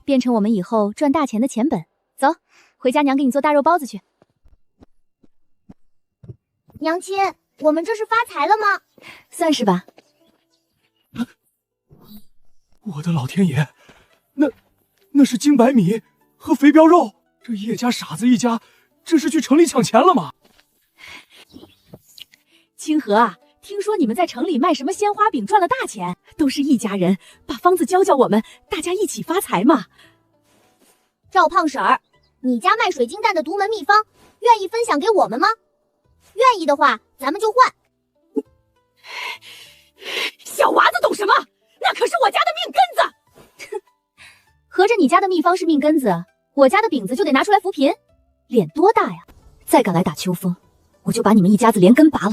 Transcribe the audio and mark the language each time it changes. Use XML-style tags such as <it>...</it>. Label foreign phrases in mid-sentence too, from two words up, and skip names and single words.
<zh>变成我们以后賺大錢的錢本。走，回家娘給你做大肉包子去。娘親，我們這是發財了嗎？算是吧。我的老天爺，那是精白米和肥膘肉，這葉家傻子一家，這是去城裡搶錢了嗎？清河啊，聽說你們在城裡賣什麼鮮花餅賺了大錢，都是一家人，把方子教我們，大家一起發財嘛。趙胖嬸兒，你家賣水晶蛋的獨門秘方，願意分享給我們嗎？願意的話，咱們就換。小娃子懂什麼？那可是我家的命根子。合着你家的秘方是命根子，我家的餅子就得拿出來扶貧，臉多大呀？再敢來打秋風，我就把你們一家子連根拔了。</zh>